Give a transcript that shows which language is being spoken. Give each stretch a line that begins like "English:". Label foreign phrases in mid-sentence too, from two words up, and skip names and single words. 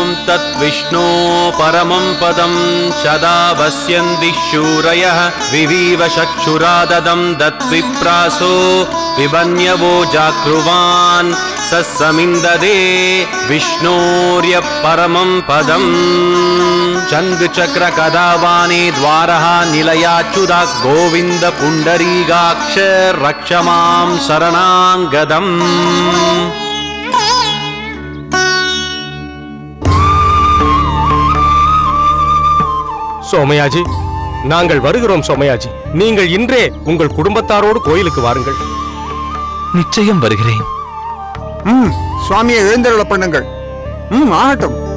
Sanskrit: तत् विष्णो परमं पदं सदा वस्यन्ति शूरयः विवीव चक्षुराददं दत्विप्रासो विबन्यवो जागृवान् सस्समिन्ददे विष्णोर्य परमं पदम् चन्द्रचक्रकदावाने द्वारः निलयाच्युता गोविन्द पुण्डरीकाक्ष रक्ष मां शरणागतम्
Tamil: சோமயாஜி, நாங்கள் வருகிறோம். சோமயாஜி, நீங்கள் இன்றே உங்கள் குடும்பத்தாரோடு கோயிலுக்கு வாருங்கள். நிச்சயம் வருகிறேன். சுவாமியை எழுந்தருள பண்ணுங்கள். ஆகட்டும்.